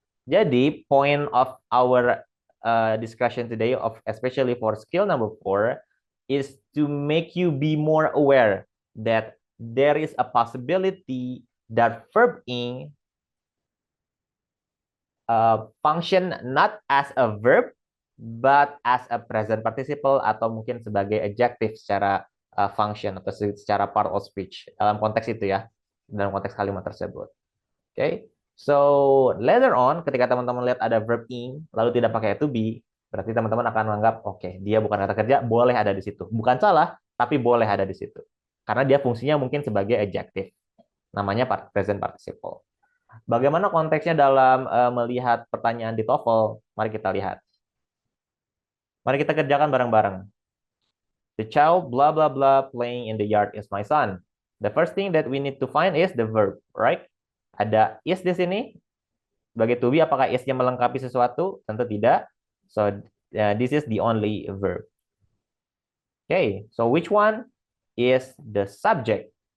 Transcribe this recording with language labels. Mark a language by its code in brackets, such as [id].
[en] Jadi, point of our discussion today, of especially for skill number 4, is to make you be more aware that there is a possibility that verb ing function not as a verb, but as a present participle [id] atau mungkin sebagai adjective secara function atau secara part of speech dalam konteks itu ya, dalam konteks kalimat tersebut. [en] Oke, okay? So later on [id] ketika teman-teman lihat ada verb ing lalu tidak pakai to be, berarti teman-teman akan menganggap oke, dia bukan kata kerja, boleh ada di situ. Bukan salah, tapi boleh ada di situ. Karena dia fungsinya mungkin sebagai adjective. Namanya present participle. Bagaimana konteksnya dalam melihat pertanyaan di TOEFL? Mari kita lihat. Mari kita kerjakan bareng-bareng. [en] The child blah blah blah playing in the yard is my son. The first thing that we need to find is the verb, right? [id] Ada is di sini. Sebagai to be, apakah is-nya melengkapi sesuatu? Tentu tidak. [en] So this is the only verb. Okay, so which one is the subject?